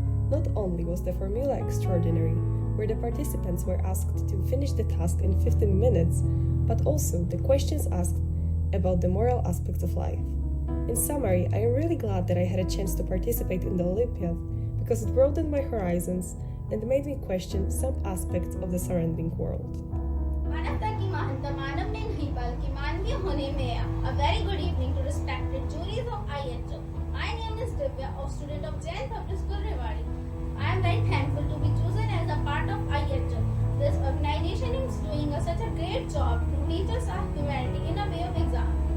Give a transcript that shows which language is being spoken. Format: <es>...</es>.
<en>Not only was the formula extraordinary, where the participants were asked to finish the task in 15 minutes, but also the questions asked about the moral aspects of life. In summary, I am really glad that I had a chance to participate in the Olympiad because it broadened my horizons and made me question some aspects of the surrounding world.</en> <hi>मानवता की महानता मानव में नहीं बल्कि मानवीय होने में.</hi> <en>A very good evening to respected juries of IHO. My name is Divya, a student of Jain Public School Rewari. I am very thankful to be chosen as a part of IHO. This organization is doing such a great job to teach us our humanity in a way of exam.</en>